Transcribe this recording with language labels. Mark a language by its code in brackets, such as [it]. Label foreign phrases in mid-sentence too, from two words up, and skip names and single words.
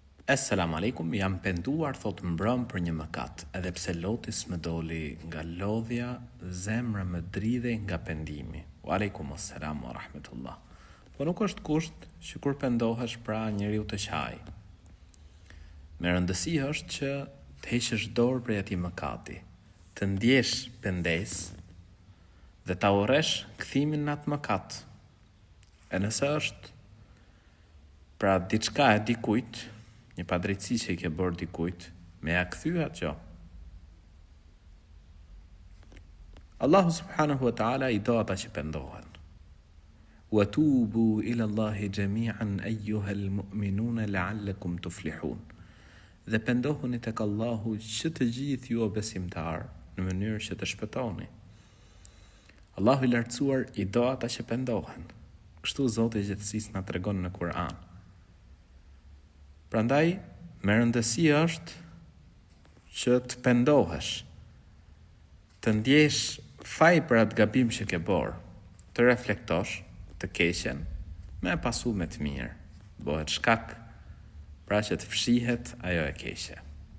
[ar] السلام عليكم, [sq] jam penduar, thot mbrëm për një mëkat, edhe pse lotis më doli nga lodhja, zemra më dridhe nga pendimi. [ar] وعليكم السلام ورحمة الله. [sq] Po nuk është kusht që kur pendohesh pra njeriu të qaj. Me rëndësi është që të heqësh dorë prej atij mëkati, të ndjesh pendes dhe ta urresh kthimin në atë mëkat. E nëse është pra diçka e dikujt, një padrejtësi që i ke bërë dikujt, me ja kthy atë. Allahu [ar] سبحانه وتعالى [sq] i do ata që pendohen. [ar] وتوبوا إلى الله جميعا أيها المؤمنون لعلكم تفلحون. [sq] Dhe pendohuni tek Allahu që të gjithë ju o besimtar, në mënyrë që të shpëtoni. Allahu i lartësuar i do ata që pendohen. Kështu Zoti i gjithësisë na tregon në Kur'an. Prandaj, me rëndësi është që të pendohesh, të ndjesh faj për atë gabim që ke bërë, të reflektosh të keqen, me pasu me të mirë, bëhet shkak pra që të fshihet ajo e keqe.